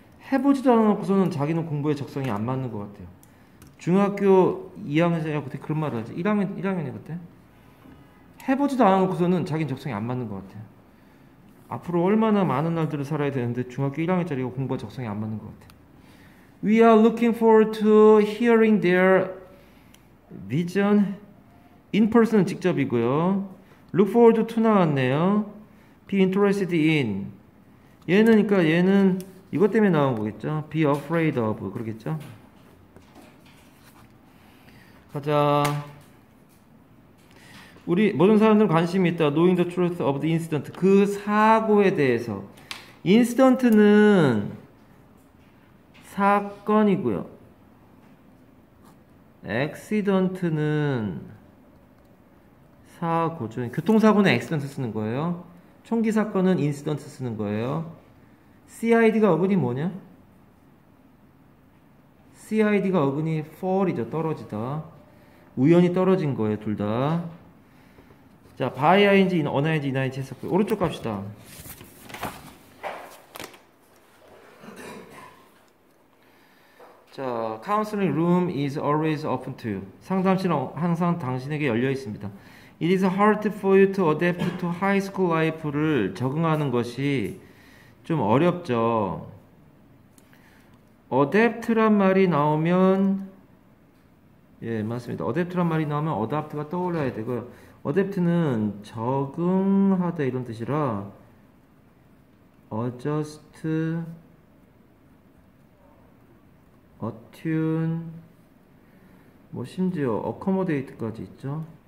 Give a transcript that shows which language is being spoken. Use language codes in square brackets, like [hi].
[ko] 해보지도 않아놓고서는 자기는 공부에 적성이 안 맞는 것 같아요. 중학교 2학년이라고 그때 그런 말을 하지. 1학년이 그때. 해보지도 않아놓고서는 자기는 적성이 안 맞는 것 같아요. 앞으로 얼마나 많은 날들을 살아야 되는데 중학교 1학년짜리가 공부가 적성이 안 맞는 것 같아요. [en] We are looking forward to hearing their vision. [ko] In person은 직접이고요. [en] Look forward to [ko] 나왔네요. [en] Be interested in. [ko] 얘는 그러니까 얘는 이것 때문에 나온 거겠죠. [en] Be afraid of [ko] 그러겠죠. 가자. 우리 모든 사람들은 관심이 있다. [en] Knowing the truth of the incident. [ko] 그 사고에 대해서. incident는 사건이고요. accident는 사고죠. 교통사고는 accident 쓰는 거예요. 총기 사건은 incident 쓰는 거예요. CID가 어근이 뭐냐? CID가 어근이 fall이죠. 떨어지다. 우연히 떨어진 거예요. 둘 다. 자, by ing, uning, ining 했었고요. 오른쪽 갑시다. 자, [en] counseling room is always open to you. [ko] 상담실은 항상 당신에게 열려 있습니다. [en] It is hard for you to adapt to high school life를 [ko] 적응하는 것이 좀 어렵죠. adapt란 말이 나오면 예, 맞습니다. adapt란 말이 나오면 adapt가 떠올라야 되고요. adapt는 적응하다 이런 뜻이라 adjust, attune, 뭐 심지어 accommodate까지 있죠.